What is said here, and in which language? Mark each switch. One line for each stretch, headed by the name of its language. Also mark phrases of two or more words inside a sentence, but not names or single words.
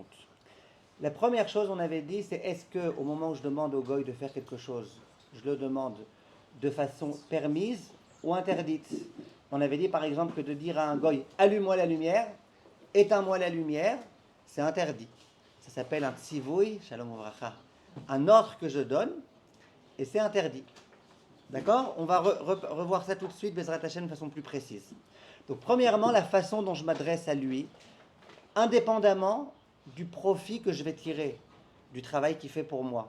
French: La première chose, on avait dit, c'est est-ce qu'au moment où je demande au Goy de faire quelque chose, je le demande de façon permise ou interdite. On avait dit par exemple que de dire à un Goy, allume-moi la lumière, éteins-moi la lumière, c'est interdit. Ça s'appelle un tzivouï,
Hebrew: שלום וברכה,
French: un ordre que je donne, et c'est interdit. D'accord? On va revoir ça tout de suite,
Hebrew: בעזרת השם,
French: de façon plus précise. Donc premièrement, la façon dont je m'adresse à lui, indépendamment du profit que je vais tirer du travail qu'il fait pour moi.